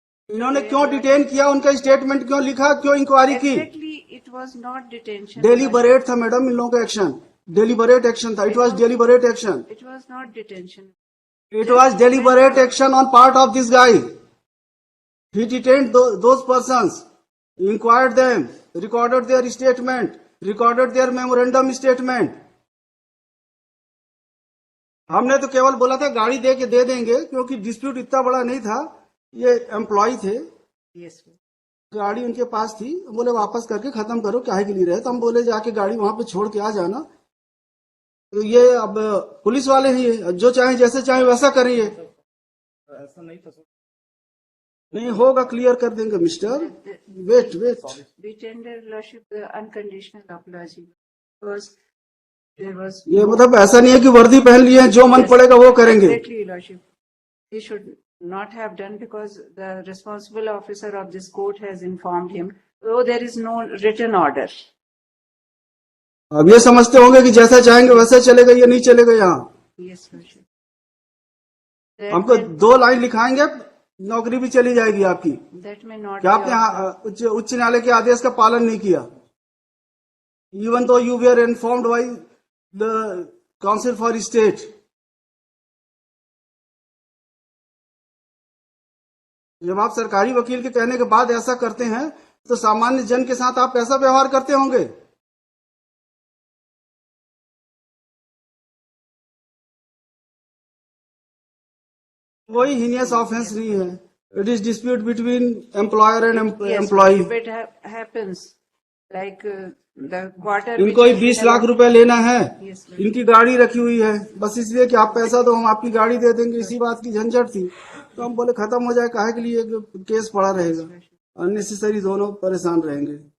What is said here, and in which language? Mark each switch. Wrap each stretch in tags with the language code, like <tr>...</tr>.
<hi>इन्होंने क्यों डिटेन किया? उनका स्टेटमेंट क्यों लिखा? क्यों इंक्वायरी की?</hi> <en>It was not detention.</en> <hi>Deliberate था मैडम इन लोगों का एक्शन, डेलीबरेट एक्शन था।</hi> <en>It was deliberate action. It was not detention. It was deliberate action on part of this guy. He detained those persons, inquired them, recorded their statement, recorded their memorandum statement.</en> <hi>हमने तो केवल बोला था गाड़ी दे के दे देंगे, क्योंकि डिस्प्यूट इतना बड़ा नहीं था। ये एम्प्लॉय थे,</hi> <en>Yes.</en> <hi>गाड़ी उनके पास थी, बोले वापस करके खत्म करो, काहे के लिए रहे? तो हम बोले जाके गाड़ी वहां पे छोड़ के आ जाना। तो ये अब पुलिस वाले ही है, जो चाहे जैसे चाहे वैसा करिए। ऐसा नहीं था सर। नहीं होगा, क्लियर कर देंगे mister.</hi> <en>wait wait, We tender lordship the unconditional apology because there was</en> <hi>ये मतलब ऐसा नहीं है कि वर्दी पहन लिए हैं, जो मन पड़ेगा वो करेंगे।</hi> <en>exactly lordship. He should not have done because the responsible officer of this court has informed him. Though there is no written order.</en> <hi>अब ये समझते होंगे कि जैसा चाहेंगे वैसा चलेगा, ये नहीं चलेगा यहाँ।</hi> <en>Yes, lordship.</en> <hi>हमको 2 लाइन लिखाएंगे, नौकरी भी चली जाएगी आपकी।</hi> <en>That may not</en> <hi>क्या</hi> <en>be</en> <hi>आपने उच्च न्यायालय के आदेश का पालन नहीं किया?</hi> <en>Even though you were informed by the council for state.</en> <hi>जब आप सरकारी वकील के कहने के बाद ऐसा करते हैं तो सामान्य जन के साथ आप कैसा व्यवहार करते होंगे? कोई हीनियस ऑफेंस नहीं है।</hi> <en>It is dispute between employer and employee. It happens like the quarter.</en> <hi>इनको ही 20 लाख रुपए लेना है,</hi> <en>Yes, sir.</en> <hi>इनकी गाड़ी रखी हुई है, बस इसलिए कि आप पैसा दो हम आपकी गाड़ी दे देंगे, इसी बात की झंझट थी। तो हम बोले खत्म हो जाए, काहे के लिए केस पड़ा रहेगा, अननेसेसरी दोनों परेशान रहेंगे।</hi>